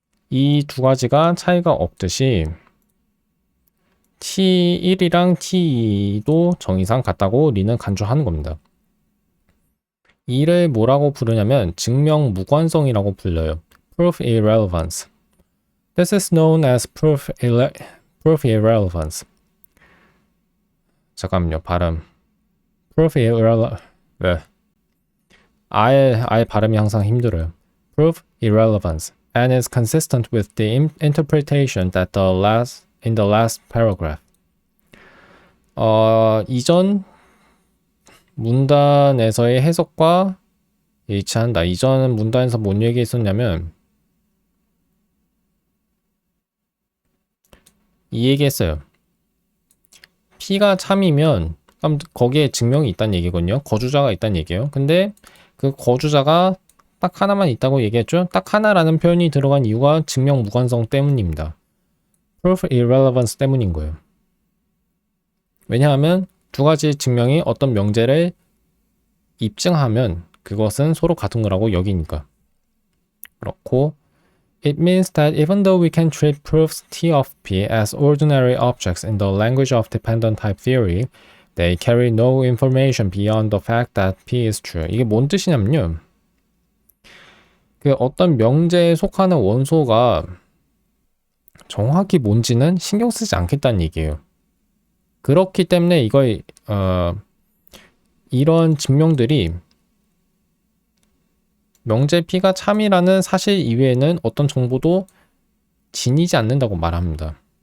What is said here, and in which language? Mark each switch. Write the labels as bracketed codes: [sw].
[ko] 이 두 가지가 차이가 없듯이 T1이랑 T2도 정의상 같다고 리는 간주하는 겁니다. 이를 뭐라고 부르냐면 증명 무관성이라고 불려요. [en] Proof irrelevance. This is known as proof irrelevance. [ko] 잠깐만요, 발음. Proof irrelevance. 네. 아예 발음이 항상 힘들어요. [en] Proof irrelevance and is consistent with the interpretation that in the last paragraph. [ko] 이전 문단에서의 해석과 일치한다. 이전 문단에서 뭔 얘기했었냐면 이 얘기했어요. P가 참이면 거기에 증명이 있다는 얘기거든요. 거주자가 있다는 얘기예요. 근데 그 거주자가 딱 하나만 있다고 얘기했죠. 딱 하나라는 표현이 들어간 이유가 증명 무관성 때문입니다. Proof irrelevance 때문인 거예요. 왜냐하면 두 가지 증명이 어떤 명제를 입증하면 그것은 서로 같은 거라고 여기니까. [en] 그렇고 It means that even though we can treat proofs T of P as ordinary objects in the language of dependent type theory, they carry no information beyond the fact that P is true. [ko] 이게 뭔 뜻이냐면요. 그 어떤 명제에 속하는 원소가 정확히 뭔지는 신경 쓰지 않겠다는 얘기예요. 그렇기 때문에 이런 증명들이 명제 P가 참이라는 사실 이외에는 어떤 정보도 지니지 않는다고 말합니다.